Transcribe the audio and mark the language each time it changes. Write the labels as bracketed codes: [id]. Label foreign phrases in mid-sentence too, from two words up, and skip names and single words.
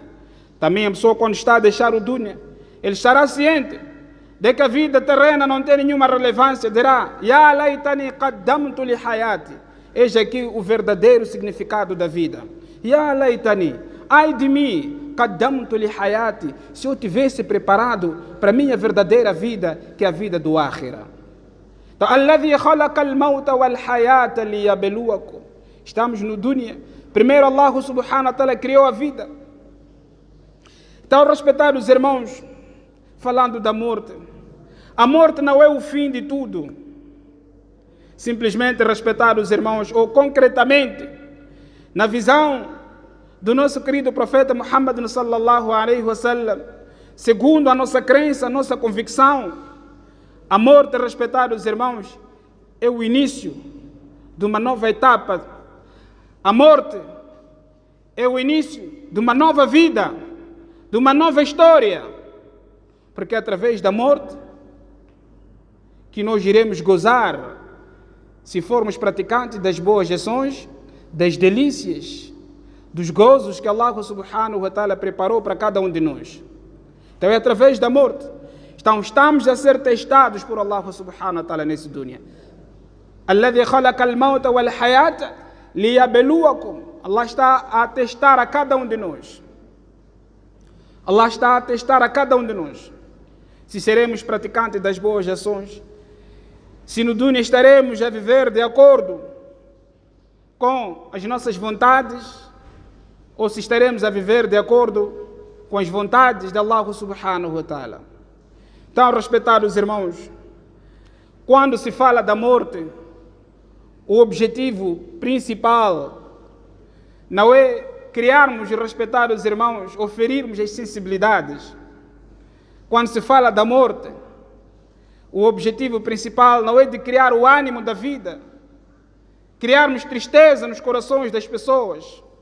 [pt] Também a pessoa, quando está a deixar o dunya, ele estará ciente de que a vida terrena não tem nenhuma relevância, dirá, [ar] يا ليتني قدمت لحياتي. [pt] Eis aqui o verdadeiro significado da vida. [ar] يا ليتني, [pt] ai de mim, [ar] قدمت لحياتي, [pt] se eu tivesse preparado para a minha verdadeira vida, que é a vida do Akhira. Então, [ar] الذي خلق الموت والحياة ليبلوكم. [pt] Estamos no dunya. Primeiro Allah [ar] سبحانه وتعالى [pt] criou a vida. Então, respeitados irmãos, falando da morte, a morte não é o fim de tudo. Simplesmente, respeitados irmãos, ou concretamente, na visão do nosso querido profeta Muhammad [ar] صلى الله عليه وسلم, [pt] segundo a nossa crença, a nossa convicção, a morte, respeitados irmãos, é o início de uma nova etapa. A morte é o início de uma nova vida, de uma nova história, porque é através da morte que nós iremos gozar, se formos praticantes das boas ações, das delícias, dos gozos que Allah [ar] سبحانه وتعالى [pt] preparou para cada um de nós. Então é através da morte. Então estamos a ser testados por Allah [ar] سبحانه وتعالى [pt] nesse dunya. [ar] الذي خلق الموت والحياة ليبلوكم. [pt] Allah está a testar a cada um de nós. Allah está a testar a cada um de nós. Se seremos praticantes das boas ações, se no dunya estaremos a viver de acordo com as nossas vontades, ou se estaremos a viver de acordo com as vontades de Allah [ar] سبحانه وتعالى. [pt] Então, respeitados irmãos, quando se fala da morte, o objetivo principal não é criarmos, respeitados irmãos, ou ferirmos as sensibilidades. Quando se fala da morte, o objetivo principal não é de criar o ânimo da vida, criarmos tristeza nos corações das pessoas.